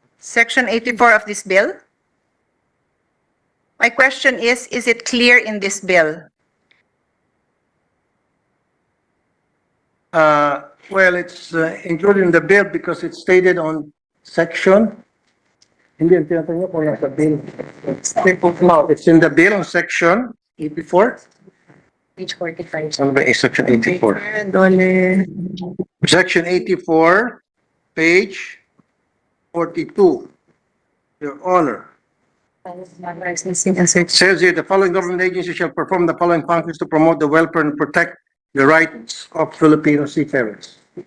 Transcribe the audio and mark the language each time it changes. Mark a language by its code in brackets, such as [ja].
[en] Section 84 of this bill? My question is it clear in this bill? Well, it's included in the bill because it's stated on section. [tl] Hindi, ang tinatanong niyo kung nasa bill. [en] No, it's in the bill on section 84. Page 45. [tl] Ano ba section 84? Dollar. [en] Section 84, page 42. Your Honor. Says here, the following government agencies shall perform the following functions to promote the welfare and protect the rights of Filipino seafarers.